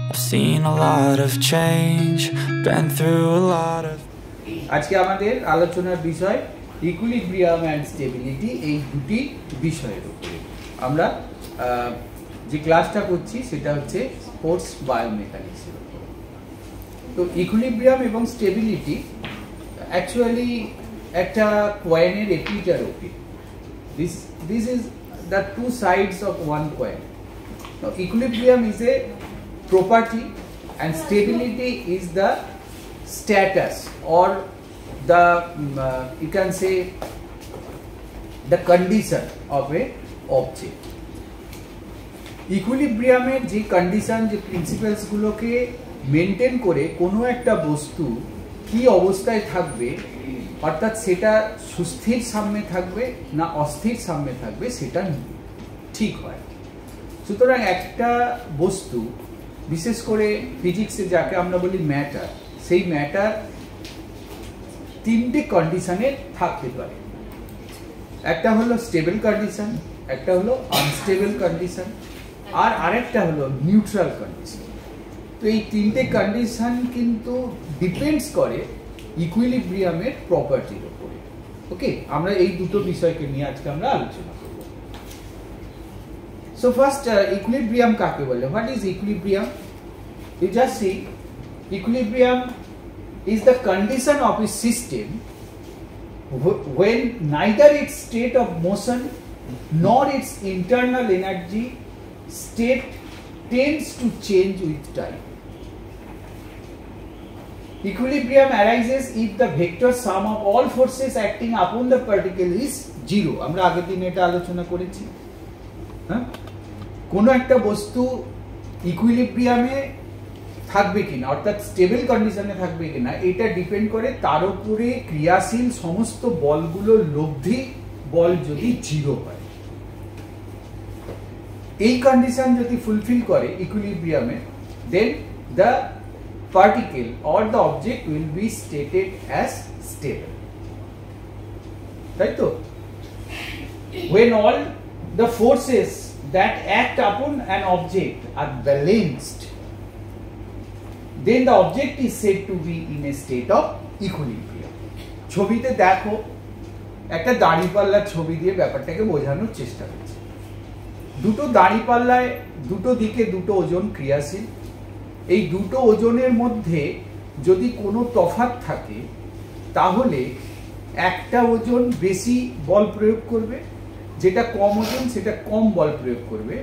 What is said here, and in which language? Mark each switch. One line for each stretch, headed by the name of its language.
English: Seen a lot of change, been through a lot of.
Bangla: আজকে আমাদের আলোচনার বিষয় ইকুইলিব্রিয়াম অ্যান্ড স্টেবিলিটি, এই দুটি বিষয়ের উপরে আমরা যে ক্লাসটা করছি সেটা হচ্ছে স্পোর্টস বায়োমেকানিক্সের উপর। তো ইকুইলিব্রিয়াম এবং স্টেবিলিটি অ্যাকচুয়ালি একটা কয়েনের এপিটার ওপি।
English: This is the two sides of one coin. Equilibrium is a property and stability is the status or the you can say the condition of a object.
Bangla: Equilibrium এর যে condition, যে principles গুলোকে maintain করে কোনো একটা বস্তু কি অবস্থায় থাকবে, অর্থাৎ সেটা সুস্থির সাম্যে থাকবে না অস্থির সাম্যে থাকবে, সেটা ঠিক হয়। সুতরাং একটা বস্তু, বিশেষ করে ফিজিক্সে যাকে আমরা বলি ম্যাটার, সেই ম্যাটার তিনটে কন্ডিশনে থাকতে পারে। একটা হলো স্টেবল কন্ডিশন, একটা হলো আনস্টেবল কন্ডিশন, আর আরেকটা হলো নিউট্রাল কন্ডিশন। তো এই তিনটে কন্ডিশন কিন্তু ডিপেন্ডস করে ইকুইলিব্রিয়ামের প্রপার্টির উপরে। ওকে, আমরা এই দুটো বিষয়কে নিয়ে আজকে আমরা আলোচনা করব।
English: So first, equilibrium
Bangla: কাকে বলে?
English: What is equilibrium? You just see, equilibrium is the condition of a system when neither its state of motion nor its internal energy state tends to change with time. Equilibrium arises if the vector sum of all forces acting upon the particle is zero.
Bangla: আমরা আগের দিন এটা আলোচনা করেছি। হ্যাঁ, কোনো একটা বস্তু ইকুইলিব্রিয়ামে থাকবে কিনা, অর্থাৎ স্টেবল কন্ডিশনে থাকবে কিনা, এটা ডিপেন্ড করে তার উপরে ক্রিয়াশীল সমস্ত বলগুলোর লব্ধি বল যদি জিরো হয়। এই কন্ডিশন যদি ফুলফিল করে ইকুইলিব্রিয়ামে,
English: Then the particle or the object will be stated as stable.
Bangla: তাই তো?
English: when all the forces that act upon an object are balanced, then the object is said to be in a state of equilibrium.
Bangla: ছবিতে দেখো, একটা দাঁড়িপাল্লার ছবি দিয়ে ব্যাপারটাকে বোঝানোর চেষ্টা করছি। দুটো দাঁড়িপাল্লায় দুটো দিকে দুটো ওজন ক্রিয়াশীল। এই দুটো ওজনের মধ্যে যদি কোনো তফাৎ থাকে, তাহলে একটা ওজন বেশি বল প্রয়োগ করবে, যেটা কম ওজন সেটা কম বল প্রয়োগ করবে।